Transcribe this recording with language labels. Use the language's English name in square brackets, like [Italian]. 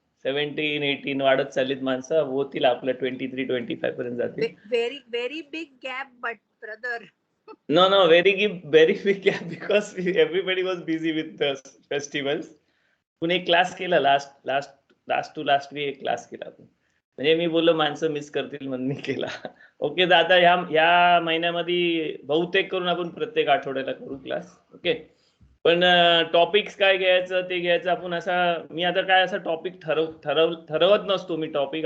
[Marathi] 17-18 वाढत चाललीत माणसं, होतील आपल्या 23-25 पर्यंत जातील. [English] Very big gap, but brother. No, very big gap because everybody was busy with the festivals. [Marathi] पण एक क्लास केला लास्ट टू लास्ट वीक एक क्लास केला आपण. म्हणजे मी बोललो माणसं मिस करतील म्हणून मी केला. ओके, तर आता ह्या महिन्यामध्ये बहुतेक करून आपण प्रत्येक आठवड्याला करू क्लास. ओके, पण टॉपिक्स काय घ्यायचं ते घ्यायचं आपण. असा मी आता काय असा टॉपिक ठरवत नसतो मी टॉपिक.